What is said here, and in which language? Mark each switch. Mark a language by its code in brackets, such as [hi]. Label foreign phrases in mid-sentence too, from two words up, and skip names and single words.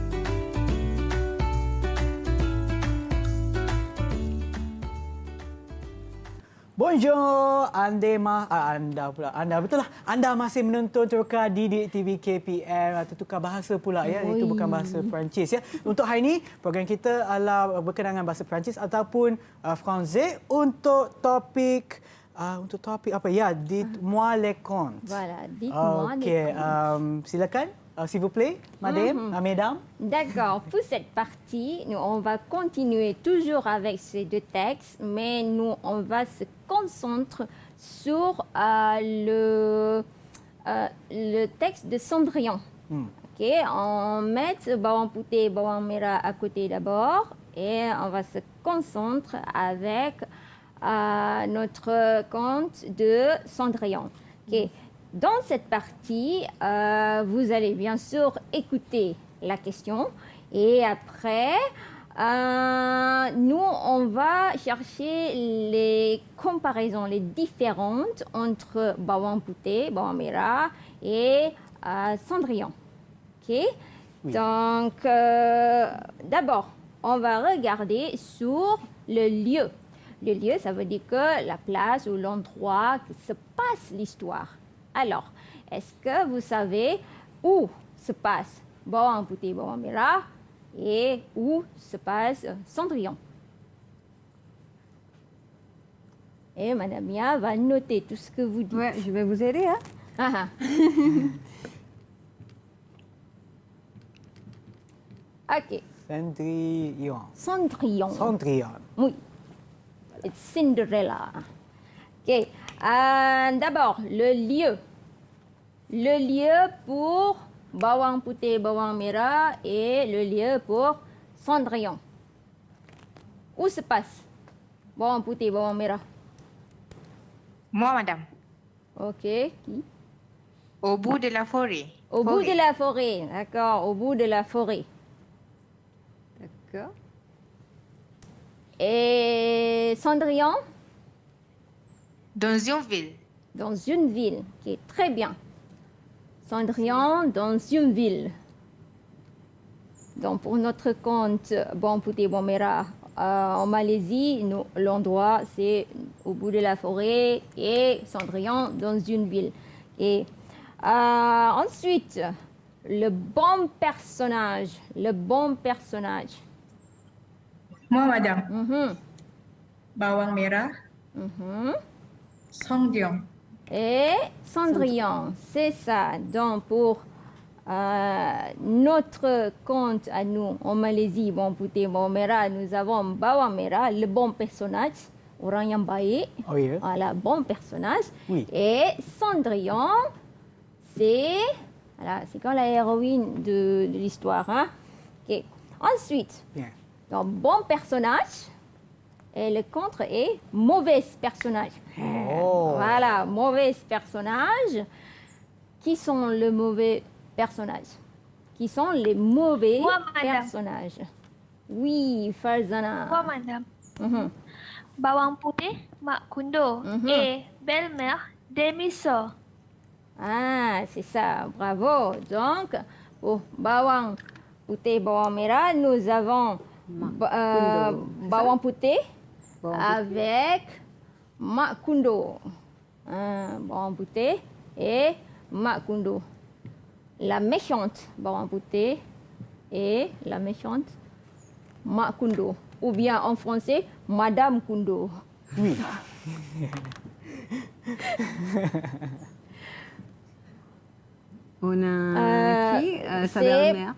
[ms] Bonjour, anda betul lah. Anda masih menonton Teroka di Didik TV KPM. Tukar bahasa pula ya, itu bukan bahasa Perancis ya. Untuk hari ini program kita adalah berkenaan dengan bahasa Perancis ataupun Français untuk topik apa ya? [fr] Dites-moi les contes. Voilà, dites-moi les [ms] Okey, [fr] contes. [ms] silakan. [fr] S'il vous plaît, mesdames. D'accord, pour cette partie, nous, on va continuer toujours avec ces deux textes, mais nous, on va se concentrer sur le texte de Cendrillon. Ok, on met bawang putih, bawang merah à côté d'abord et on va se concentrer avec notre conte de Cendrillon. Ok, dans cette partie, vous allez bien sûr écouter la question et après, nous, on va chercher les comparaisons, les différentes entre bawang putih, bawang merah et Cendrillon. Ok. Donc, d'abord, on va regarder sur le lieu. Le lieu, ça veut dire que la place ou l'endroit où se passe l'histoire. Alors, est-ce que vous savez où se passe bawang putih, bawang merah et où se passe Cendrillon? Et Madame Mia va noter tout ce que vous dites. Ouais, je vais vous aider. Hein? Ah, ok. Cendrillon. Cendrillon. Cendrillon. Oui. [en] It's Cinderella. [fr] Ok. D'abord, le lieu. Le lieu pour bawang putih, bawang merah et le lieu pour Cendrillon. Où se passe bawang putih, bawang merah? Moi, madame. Ok. Qui? Au bout de la forêt. Au bout de la forêt. D'accord. Au bout de la forêt. D'accord. Et Cendrillon? Dans une ville. Dans une ville. Ok, très bien. Cendrillon dans une ville. Donc, pour notre compte bawang putih, bawang merah en Malaisie, l'endroit c'est au bout de la forêt et Cendrillon dans une ville. Et ensuite, le bon personnage. Le bon personnage. Moi, madame. Bawang merah. Cendrillon. Et Cendrillon, c'est ça. Donc, pour notre compte à nous, en Malaisie, bawang putih, bawang merah, nous avons bawang merah, le bon personnage, [ms] orang yang baik. [en] Oh, yeah. [fr] Voilà, bon personnage. Oui. Et Cendrillon, c'est comme la héroïne de l'histoire. Hein? Okay. Ensuite, Bien. donc, bon personnage. Et le contre est mauvais personnage. Oh. Voilà, mauvais personnage. Qui sont les mauvais personnages? Qui sont les mauvais Moi, madame. personnages? Oui, Farzana. Moi, madame. Bawang putih, mak kundo. Et belle-mère, demi-sœur. Ah, c'est ça, bravo. Donc, pour bawang putih, bawang merah, nous avons bawang putih avec mak kundo. Bawang putih et mak kundo. La méchante bawang putih et la méchante mak kundo. Ou bien en français, Madame Kundo. Oui. On a qui sa C'est belle-mère.